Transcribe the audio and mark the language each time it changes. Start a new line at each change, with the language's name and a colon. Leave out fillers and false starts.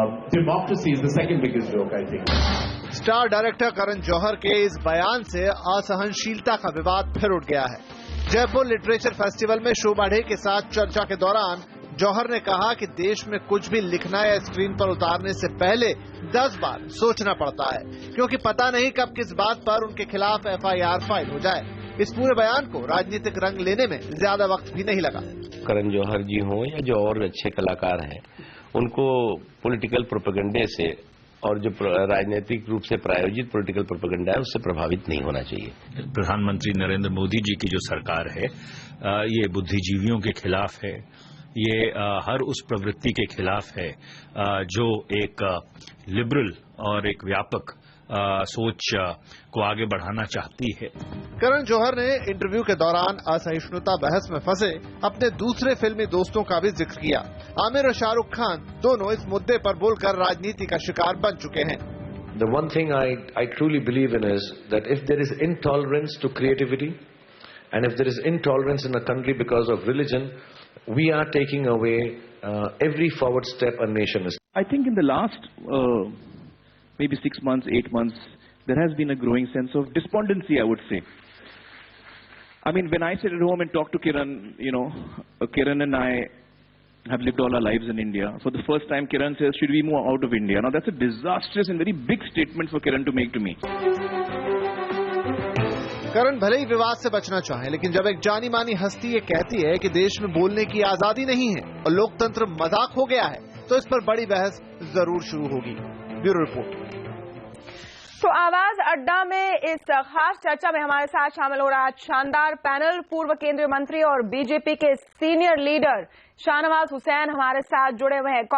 English: Democracy is the second biggest joke, I think.
Hindi: Star director Karan Johar के इस बयान से असहनशीलता का विवाद फिर उठ गया है। जयपुर लिटरेचर फेस्टिवल में शोभा डे के साथ चर्चा के दौरान जौहर ने कहा कि देश में कुछ भी लिखना या स्क्रीन पर उतारने से पहले 10 बार सोचना पड़ता है, क्योंकि पता नहीं कब किस बात पर उनके खिलाफ FIR फाइल हो जाए। इस पूरे बयान को राजनीतिक रंग लेने में ज्यादा वक्त भी नहीं लगा। करण जौहर जी हों या जो और अच्छे कलाकार हैं, उनको पॉलिटिकल प्रोपेगेंडे से और जो राजनीतिक रूप से प्रायोजित पॉलिटिकल प्रोपेगेंडा है उससे प्रभावित नहीं होना चाहिए। प्रधानमंत्री नरेंद्र मोदी जी की जो सरकार है, ये बुद्धिजीवियों के खिलाफ है, ये हर उस प्रवृत्ति के खिलाफ है जो एक लिबरल और एक व्यापक सोच को आगे बढ़ाना चाहती है। करण जौहर ने इंटरव्यू के दौरान असहिष्णुता बहस में फंसे अपने दूसरे फिल्मी दोस्तों का भी जिक्र किया। आमिर और शाहरुख खान दोनों इस मुद्दे पर बोलकर राजनीति का शिकार बन चुके हैं।
English: The one thing I truly believe in is that if there is intolerance to creativity and if there is intolerance in a country because of religion, we are taking away every forward step a nation is. I think in the last maybe 6 months, 8 months, there has been a growing sense of despondency, I would say. I mean, when I sit at home and talk to Kiran, Kiran and I have lived all our lives in India. For the first time, Kiran says, should we move out of India? Now, that's a disastrous and very big statement for Kiran to make to me.
Hindi: करण भले ही विवाद से बचना चाहे, लेकिन जब एक जानी मानी हस्ती ये कहती है कि देश में बोलने की आजादी नहीं है और लोकतंत्र मजाक हो गया है, तो इस पर बड़ी बहस जरूर शुरू होगी। Bureau report. तो आवाज अड्डा में इस खास चर्चा में हमारे साथ शामिल हो रहा शानदार पैनल, पूर्व केंद्रीय मंत्री और बीजेपी के सीनियर लीडर शाहनवाज हुसैन हमारे साथ जुड़े हुए हैं।